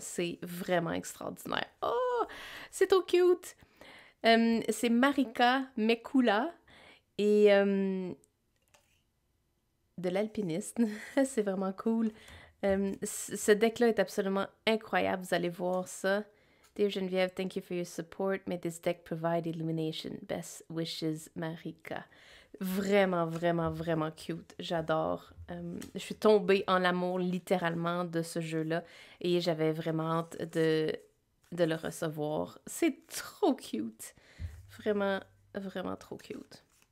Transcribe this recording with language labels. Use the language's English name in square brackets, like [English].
[French] C'est vraiment extraordinaire. Oh, c'est trop cute. C'est Marika Mekula et de l'alpiniste. C'est vraiment cool. Ce deck-là est absolument incroyable. Vous allez voir ça. [English] Dear Geneviève, thank you for your support. May this deck provide illumination. Best wishes, Marika. [French] Vraiment, vraiment, vraiment cute. J'adore. Je suis tombée en amour littéralement de ce jeu-là et j'avais vraiment hâte de le recevoir. C'est trop cute. Vraiment, vraiment trop cute.